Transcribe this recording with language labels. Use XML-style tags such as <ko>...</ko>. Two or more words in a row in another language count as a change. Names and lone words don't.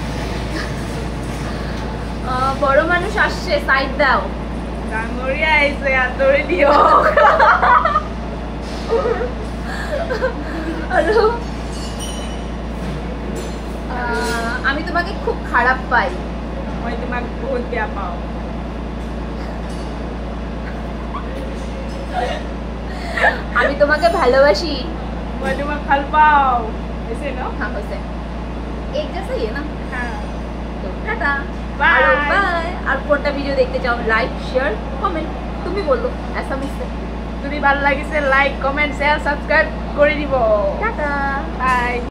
<bn>বড় মানুষ আসছে, সাইড দাও,</bn> <as>ডাঙরিয়া আইছে আদরে দিও।</as> <bn>হ্যালো, আমি তোমাকে খুব খারাপ পাই।</bn> <as>মই তোমাক বহুত বেয়া পাওঁ।</as> <bn>আমি তোমাকে ভালোবাসি।</bn> <as>মই তোমাক ভাল পাওঁ। হৈছে ন?</as> <hi>हाँ वैसे एक जैसा ही है ना।</hi> <bn>হ্যাঁ।</bn> <hi>तो टाटा</hi> <en>बाय बाय।</en> <bn>और কোনটা ভিডিও দেখতে চাও</bn> <en>like share comment</en> <bn>তুমি বলো অ্যাসামিস। যদি ভালো লাগিছে</bn> <en>like comment share subscribe</en> <bn>করে দিব। টাটা</bn> <en>বাই।</en>